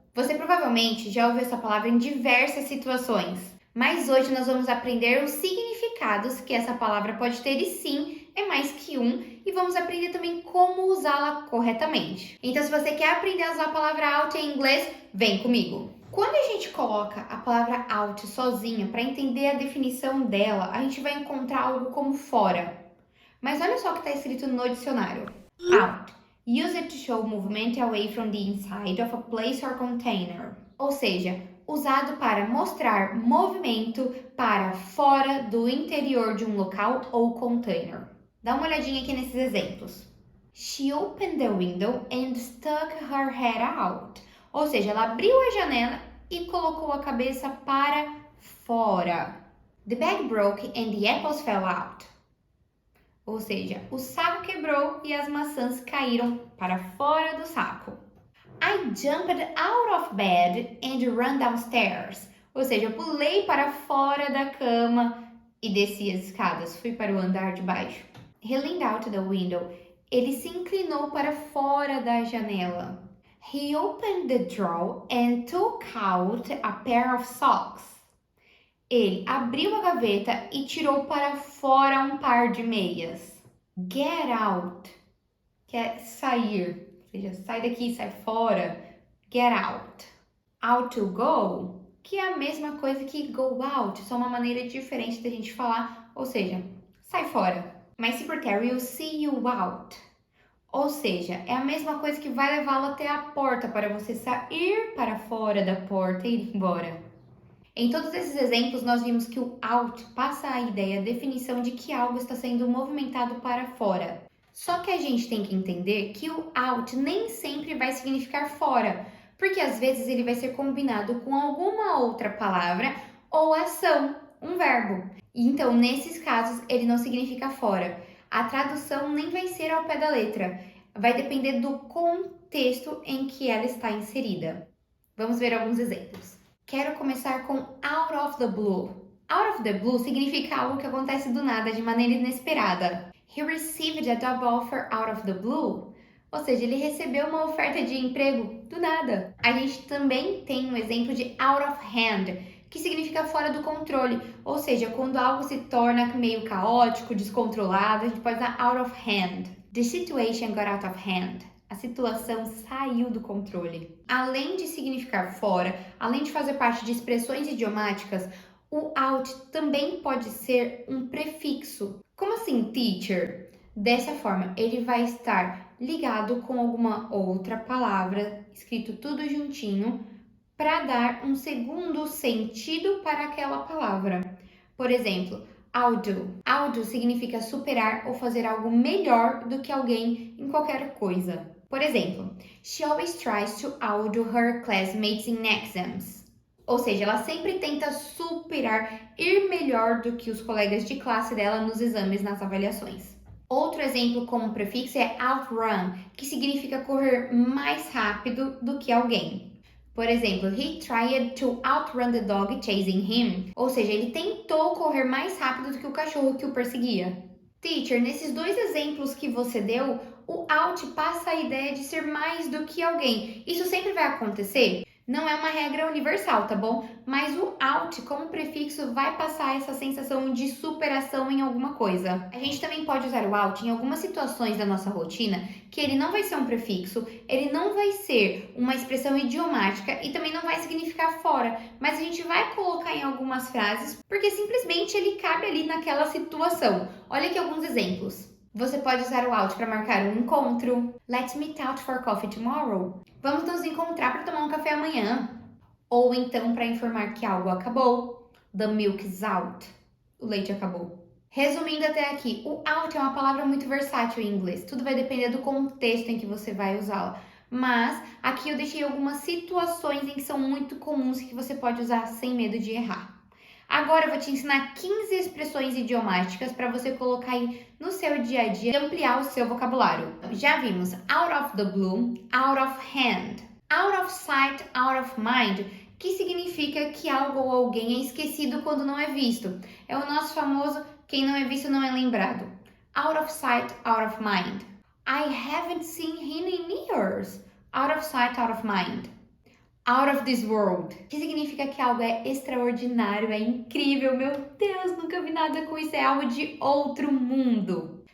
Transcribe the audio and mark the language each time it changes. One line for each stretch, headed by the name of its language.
Portuguese: Você provavelmente já ouviu essa palavra em diversas situações, mas hoje nós vamos aprender os significados que essa palavra pode ter e sim, é mais que um, e vamos aprender também como usá-la corretamente. Então, se você quer aprender a usar a palavra out em inglês, vem comigo! Quando a gente coloca a palavra out sozinha, para entender a definição dela, a gente vai encontrar algo como fora. Mas olha só o que está escrito no dicionário.
English: Out. Used to show movement away from the inside of a place or container.
Portuguese: Ou seja, usado para mostrar movimento para fora do interior de um local ou container. Dá uma olhadinha aqui nesses exemplos.
English: She opened the window and stuck her head out.
Portuguese: Ou seja, ela abriu a janela e colocou a cabeça para fora.
English: The bag broke and the apples fell out.
Portuguese: Ou seja, o saco quebrou e as maçãs caíram para fora do saco.
English: I jumped out of bed and ran downstairs.
Portuguese: Ou seja, eu pulei para fora da cama e desci as escadas, fui para o andar de baixo.
English: He leaned out the window.
Portuguese: Ele se inclinou para fora da janela.
English: He opened the drawer and took out a pair of socks.
Portuguese: Ele abriu a gaveta e tirou para fora um par de meias.
English: Get out,
Portuguese: que é sair, ou seja, sai daqui, sai fora. Get out.
English: Out to go,
Portuguese: que é a mesma coisa que
English: go out,
Portuguese: só uma maneira diferente da gente falar, ou seja, sai fora.
English: My secretary will see you out.
Portuguese: Ou seja, é a mesma coisa que vai levá-lo até a porta para você sair para fora da porta e ir embora. Em todos esses exemplos, nós vimos que o out passa a ideia, a definição de que algo está sendo movimentado para fora. Só que a gente tem que entender que o out nem sempre vai significar fora, porque às vezes ele vai ser combinado com alguma outra palavra ou ação, um verbo. Então, nesses casos, ele não significa fora. A tradução nem vai ser ao pé da letra, vai depender do contexto em que ela está inserida. Vamos ver alguns exemplos. Quero começar com
English: out of the blue.
Portuguese: Out of the blue significa algo que acontece do nada, de maneira inesperada.
English: He received a job offer out of the blue.
Portuguese: Ou seja, ele recebeu uma oferta de emprego do nada. A gente também tem um exemplo de
English: out of hand,
Portuguese: que significa fora do controle. Ou seja, quando algo se torna meio caótico, descontrolado, a gente pode usar
English: out of hand. The situation got out of hand.
Portuguese: A situação saiu do controle. Além de significar fora, além de fazer parte de expressões idiomáticas, o out também pode ser um prefixo. Como assim, teacher? Dessa forma, ele vai estar ligado com alguma outra palavra, escrito tudo juntinho, para dar um segundo sentido para aquela palavra. Por exemplo, outdo. Outdo significa superar ou fazer algo melhor do que alguém em qualquer coisa. Por exemplo,
English: she always tries to outdo her classmates in exams.
Portuguese: Ou seja, ela sempre tenta superar, ir melhor do que os colegas de classe dela nos exames, nas avaliações. Outro exemplo como prefixo é outrun, que significa correr mais rápido do que alguém. Por exemplo,
English: he tried to outrun the dog chasing him.
Portuguese: Ou seja, ele tentou correr mais rápido do que o cachorro que o perseguia. Teacher, nesses dois exemplos que você deu, o out passa a ideia de ser mais do que alguém. Isso sempre vai acontecer? Não é uma regra universal, tá bom? Mas o out, como prefixo, vai passar essa sensação de superação em alguma coisa. A gente também pode usar o out em algumas situações da nossa rotina, que ele não vai ser um prefixo, ele não vai ser uma expressão idiomática e também não vai significar fora, mas a gente vai colocar em algumas frases porque simplesmente ele cabe ali naquela situação. Olha aqui alguns exemplos. Você pode usar o out para marcar um encontro.
English: Let's meet out for coffee tomorrow.
Portuguese: Vamos nos encontrar para tomar um café amanhã. Ou então para informar que algo acabou.
English: The milk is out.
Portuguese: O leite acabou. Resumindo até aqui, o out é uma palavra muito versátil em inglês. Tudo vai depender do contexto em que você vai usá-la. Mas aqui eu deixei algumas situações em que são muito comuns que você pode usar sem medo de errar. Agora eu vou te ensinar 15 expressões idiomáticas para você colocar aí no seu dia a dia e ampliar o seu vocabulário. Já vimos out of the blue, out of hand,
English: out of sight, out of mind,
Portuguese: que significa que algo ou alguém é esquecido quando não é visto. É o nosso famoso quem não é visto não é lembrado.
English: Out of sight, out of mind. I haven't seen him in years. Out of sight, out of mind. Out of this world,
Portuguese: que significa que algo é extraordinário, é incrível, meu Deus, nunca vi nada com isso, é algo de outro mundo.